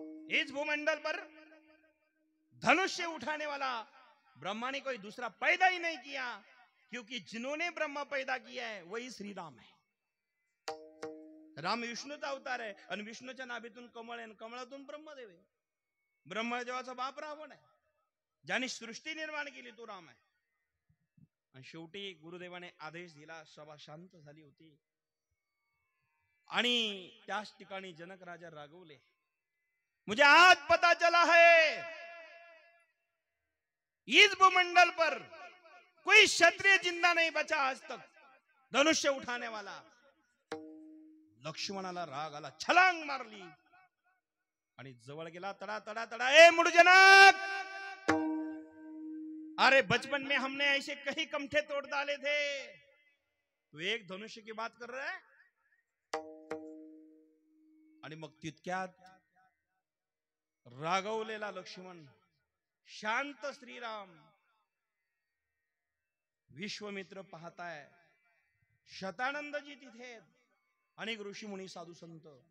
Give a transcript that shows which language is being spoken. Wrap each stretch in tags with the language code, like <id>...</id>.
<hi>इस भूमंडल पर धनुष्य उठाने वाला ब्रह्मा ने कोई दूसरा पैदा ही नहीं किया क्योंकि जिन्होंने ब्रह्मा पैदा किया है वही श्री राम है.</hi> <mr>राम विष्णूचा अवतार आहे आणि विष्णूच्या नाभीतून कमळ आहे, कमळातून ब्रह्मदेव आहे. ब्रह्मदेवाचा बाप रावण आहे. ज्याने सृष्टी निर्माण केली तो राम आहे. आणि शेवटी गुरुदेवाने आदेश दिला. सभा शांत झाली होती आणि त्याच ठिकाणी जनक राजा रागवले.</mr> <hi>मुझे आज पता चला है इस भूमंडल पर कोई क्षत्रिय जिंदा नहीं बचा आज तक धनुष्य उठाने वाला.</hi> <mr>लक्ष्मणाला राग आला. छलांग मारली आणि जवळ गेला. तडा तडा तडा.</mr> <hi>ए मुडजनक, अरे बचपन में हमने ऐसे कई कमठे तोड़ डाले थे, तू एक धनुष्य की बात कर रहा है.</hi> <mr>आणि मग तितक्यात रागवलेला लक्ष्मण, शांत श्रीराम, विश्वमित्र पाहताय, शतानंदजी तिथे, अनेक ऋषी मुनी साधू संत.</mr>